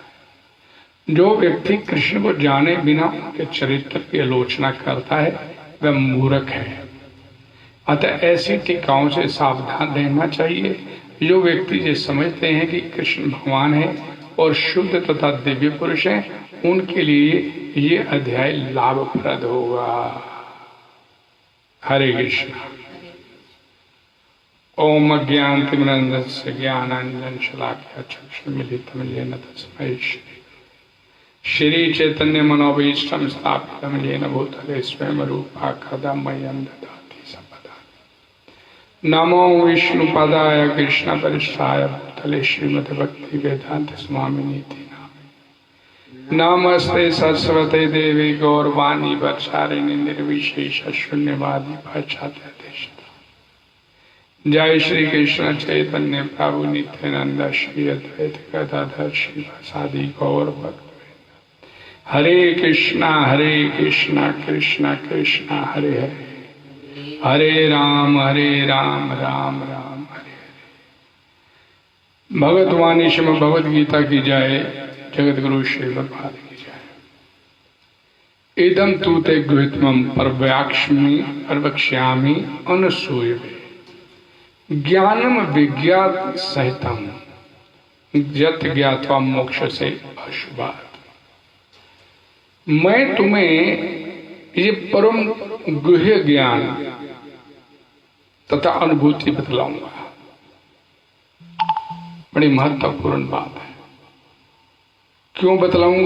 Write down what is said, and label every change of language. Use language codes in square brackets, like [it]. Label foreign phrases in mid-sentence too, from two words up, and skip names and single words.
[hi] जो व्यक्ति कृष्ण को जाने बिना उनके चरित्र की आलोचना करता है, वह मूर्ख है। अतः ऐसी टीकाओं से सावधान रहना चाहिए। जो व्यक्ति ये समझते हैं कि कृष्ण भगवान है और शुद्ध तथा दिव्य पुरुष हैं, उनके लिए ये अध्याय लाभप्रद होगा। हरे कृष्ण। [sa] ओम अज्ञानतिमिरन्धस्य ज्ञानाञ्जनशलाकया चक्षुर्मिलितं येन तस्मै श्री चैतन्य मनोभीष्टं स्थापितं येन भूतले स्वयं रूपा कदा मह्यं ददाति सम्पदा। नमो विष्णुपदाय कृष्णपृष्ठाय भूतले श्रीमद्भक्ति वेदांत स्वामिनीति नमस्ते सरस्वती देवी गौरवाणी वर्षारिणी निर्विशेष शून्यवादी पाश्चात्य देशता। जय श्री कृष्ण चैतन्य प्रभु नित्यानंद श्री अद्वैत गदाधर श्रीवासादि गौर भक्त। हरे कृष्णा कृष्णा कृष्णा हरे हरे, हरे राम राम राम हरे हरे। [hi] भगवतवाणी श्रीमद् भगवद गीता की जय। जगत गुरु श्री भगवान की जय। [sa] इदम तू ते गुहितमं प्रवक्ष्यामि अनसूयवे ज्ञानम विज्ञात सहितम यत् ज्ञात्वा मोक्ष से अशुभात्। [hi] मैं तुम्हें ये परम गुह्य ज्ञान तथा अनुभूति बतलाऊंगा। बड़ी महत्वपूर्ण बात है। क्यों बतलाऊंगा?